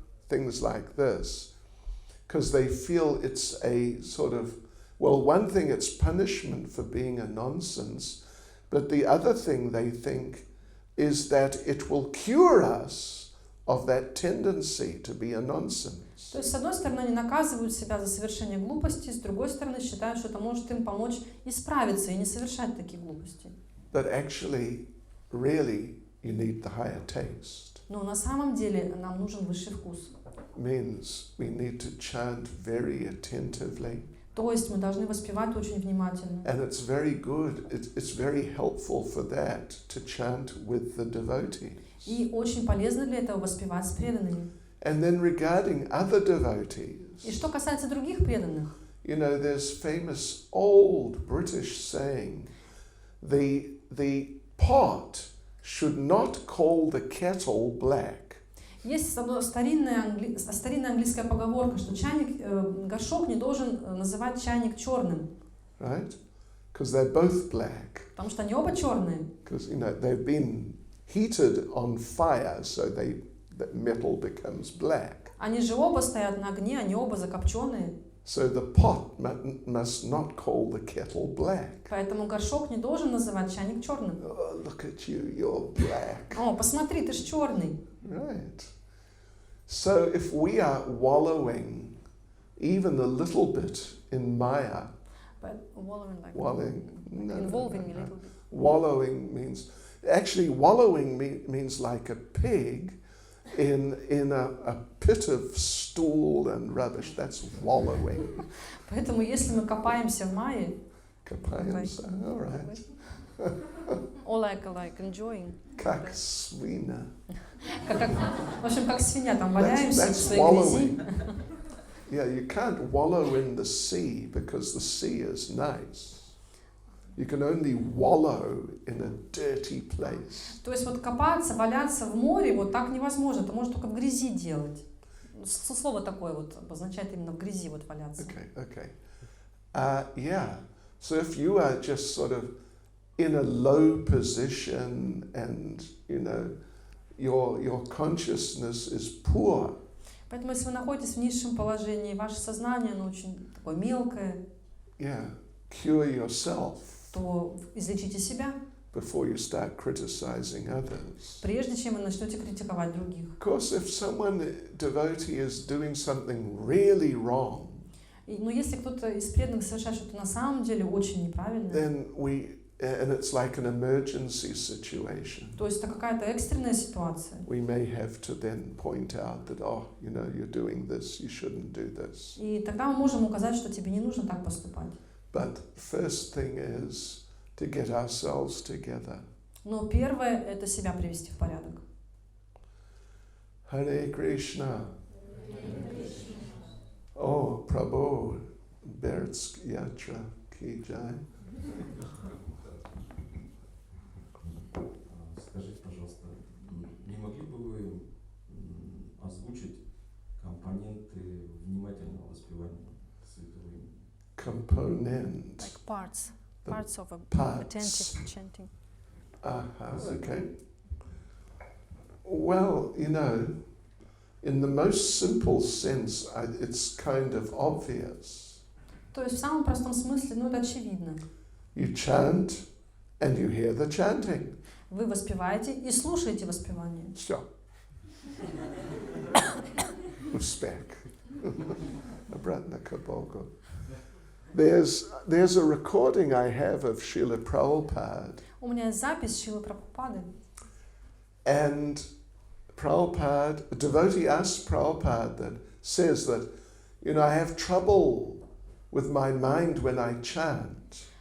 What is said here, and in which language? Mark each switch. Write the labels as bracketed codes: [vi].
[en] Things like this. Because they feel it's a sort of, well, one thing it's punishment for being a nonsense, but the other thing they think is that it will cure us of that tendency to be a nonsense. [ru] То есть, с одной стороны, они наказывают себя за совершение глупостей, с другой стороны, считают, что это может им помочь исправиться и не совершать такие глупости. [en] But actually, really, you need the higher taste. [ru] Но на самом деле нам нужен высший вкус. [en] Means we need to chant very attentively. [ru] То есть мы должны воспевать очень внимательно. [en] And it's very good, it's very helpful for that to chant with the devotees. [ru] И очень полезно для этого воспевать с преданными. [en] And then regarding other devotees, [ru] И что касается других преданных, [en] you know, there's famous old British saying, the pot should not call the kettle black. [ru] есть старинная английская поговорка, что горшок не должен называть чайник черным, [en] Right? Because they're both black. [ru] потому что они оба черные. [en] Because, you know, they've been heated on fire, so the metal becomes black. [ru] Они же оба стоят на огне, они оба закопченные. [en] So the pot must not call the kettle black. [ru] Поэтому горшок не должен называть чайник черным. [en] Oh, look at you, you're black. [ru] О, посмотри, ты ж черный. [en] Right. So if we are wallowing even a little bit in Maya, Wallowing like involving me a little bit. Wallowing means, actually wallowing means like a pig in a pit of stool and rubbish. That's wallowing. [ru] Поэтому если мы копаемся в мае, Копаемся, [en] all right. Or like enjoying. [ru] Как свинья. в общем, как свинья, там валяемся в [en] That's [ru] своей грязи. [en] wallowing. Yeah, you can't wallow in the sea because the sea is nice. You can only wallow in a dirty place. [ru] То есть вот копаться, валяться в море, вот так невозможно. Это можно только в грязи делать. Слово такое вот обозначает именно в грязи вот валяться. [en] Okay. Yeah. So if you are just sort of in a low position and, you know, your consciousness is poor, [ru] Поэтому если вы находитесь в низшем положении, ваше сознание, оно очень такое мелкое, [en] yeah, cure yourself [ru] то излечите себя, [en] before you start criticizing others. [ru] прежде чем вы начнете критиковать других. [en] Of course, if someone, devotee, is doing something really wrong, [ru] Но если кто-то из преданных совершает что-то на самом деле очень неправильное, [en] then and it's like an emergency situation, [ru] то есть это какая-то экстренная ситуация, [en] we may have to then point out that, oh, you know, you're doing this, you shouldn't do this. [ru] и тогда мы можем указать, что тебе не нужно так поступать. [en] But first thing is to get ourselves together. [ru] Но первое – это себя привести в порядок. [en] Hare Krishna. Oh, Prabhu, Bertsk Yatra Ki Jai. [ru] Скажите, пожалуйста, не могли бы вы озвучить компоненты внимательного воспевания святого имени? [en] Component. Like parts of Parts. attentive chanting. Okay. Well, you know, in the most simple sense, it's kind of obvious. [ru] То есть в самом простом смысле, ну это очевидно. [en] You chant and you hear the chanting. [ru] Вы воспеваете и слушаете воспевание. Все. Успех. Обратно к Богу. [en] There's a recording I have of Srila Prabhupada. [ru] У меня есть запись Шрилы Прабхупады. [en] And Prabhupada, a devotee asked Prabhupada that says that, you know, I have trouble with my mind when I chant.